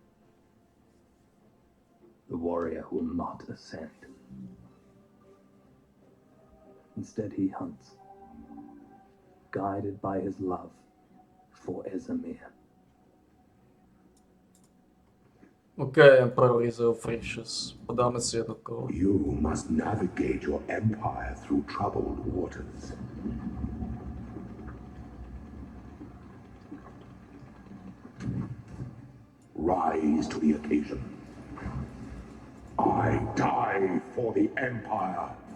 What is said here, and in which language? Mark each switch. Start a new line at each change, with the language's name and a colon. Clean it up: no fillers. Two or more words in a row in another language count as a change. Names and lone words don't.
English: The warrior will not ascend. Instead, he hunts, guided by his love for Esamir. OK, Emperor Isaro Frecius.
Slovak: Podáme si jedno kolo.
English: You must navigate your empire through troubled waters. Rise to the occasion. I die for the empire.